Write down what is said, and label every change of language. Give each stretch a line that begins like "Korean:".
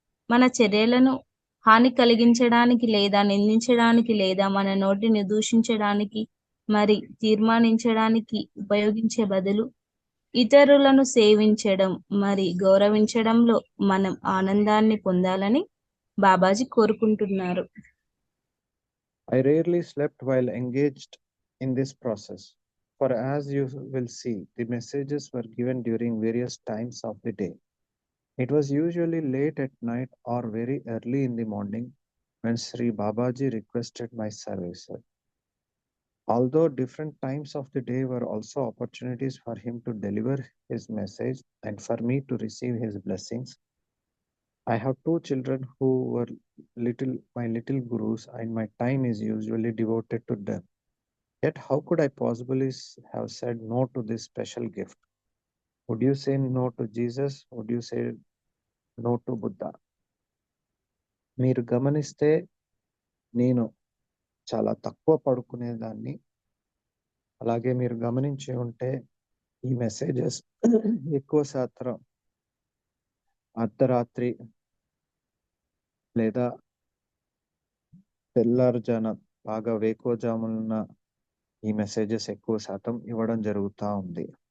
Telugu: మన చర్యలను హాని కలిగించడానికి లేదా నిందించడానికి లేదా మన నోటిని దూషించడానికి మరి తీర్మానించడానికి ఉపయోగించే బదులు ఇతరులను సేవించడం మరి గౌరవించడంలో మనం ఆనందాన్ని పొందాలని బాబాజీ కోరుకుంటున్నారు.
English: I rarely slept while engaged in this process, for as you will see, the messages were given during various times of the day. It was usually late at night or very early in the morning when Sri Babaji requested my services. Although different times of the day were also opportunities for him to deliver his message and for me to receive his blessings, I have two children who were my little gurus, and my time is usually devoted to them. Yet how could I possibly have said no to this special gift? Would you say no to Jesus? Would you say no to Buddha?
Telugu: మీరు గమనిస్తే నేను చాలా తక్కువ పడుకునేదాన్ని. అలాగే మీరు గమనించి ఉంటే ఈ మెసేజెస్ ఎక్కువ శాతం అర్ధరాత్రి లేదా తెల్లారుజాన బాగా వేకువజామున ఈ మెసేజెస్ ఎక్కువ శాతం ఇవ్వడం జరుగుతూ ఉంది.